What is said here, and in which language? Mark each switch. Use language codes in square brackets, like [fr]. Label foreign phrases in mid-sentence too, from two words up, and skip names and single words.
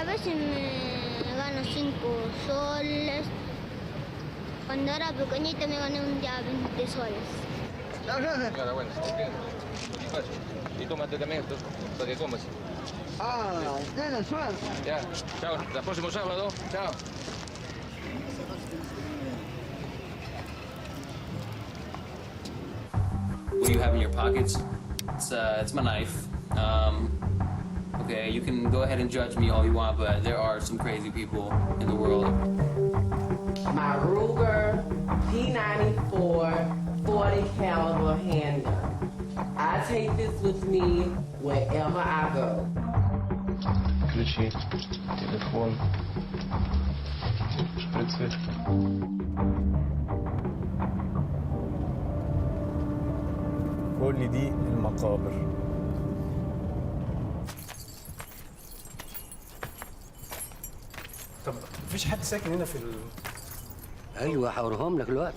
[es] A veces me gano 5 soles. Cuando era pequeñita me gané un día 20 soles. Claro, bueno, y tómate también esto, para que comas. Ah, tiene suerte. Ya, chao, hasta el próximo sábado, chao. [en] What do you have in your pockets? It's my knife. Okay, you can go ahead and judge me all you want, but there are some crazy people in the world. My Ruger P94 40 caliber handgun. I take this with me wherever I go. [ru] Ключи, телефон, шприцы. [ar] كل دي المقابر. طب مفيش حد ساكن هنا في ايوه هوريهم لك دلوقتي.